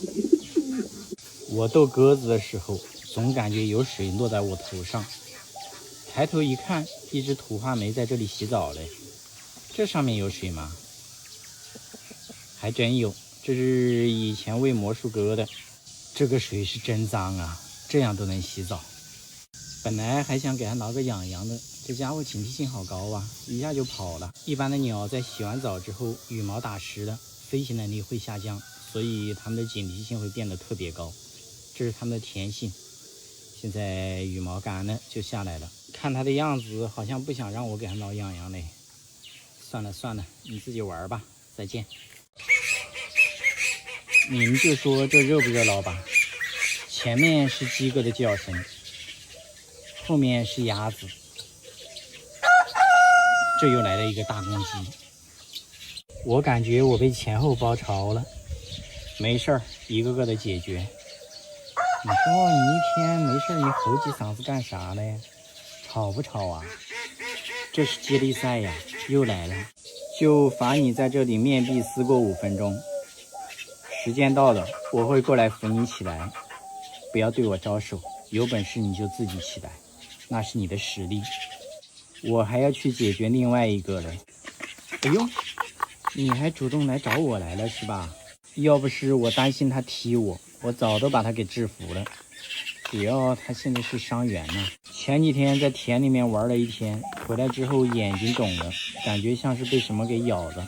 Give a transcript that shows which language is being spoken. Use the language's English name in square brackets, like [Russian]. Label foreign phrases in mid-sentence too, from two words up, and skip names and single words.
[Chinese] 我逗鴿子的時候，總感覺有水落在我頭上，抬頭一看，一只土話梅在這裡洗澡嘞。這上面有水嗎？還真有，這是以前餵魔術鴿的。這個水是真髒啊，這樣都能洗澡。本來還想給它撓個癢癢的，這家伙警惕性好高啊，一下就跑了。一般的鳥在洗完澡之後，羽毛打濕了，飛行能力會下降，所以它們的警惕性會變得特別高，這是它們的天性。現在羽毛乾了就下來了，看它的樣子好像不想讓我給它挠癢癢嘞。算了算了，你自己玩吧，再見。你们就說這熱不熱鬧吧？前面是雞哥的叫聲，後面是鴨子。這又來了一個大公雞，我感覺我被前後包抄了。沒事兒，一個個的解決。你說你一天沒事兒，你吼幾嗓子幹啥嘞？吵不吵啊？這是接力賽呀，又來了，就罰你在這裡面壁思過5分鐘。時間到了，我會過來扶你起來，不要對我招手，有本事你就自己起來，那是你的實力。我還要去解決另外一個嘞。哎呦，你還主動來找我來了是吧？要不是我擔心他踢我，我早都把他給制服了。只要他現在是伤员呢。前幾天在田裡面玩了一天，回來之後眼睛腫了，感覺像是被什麼給咬了。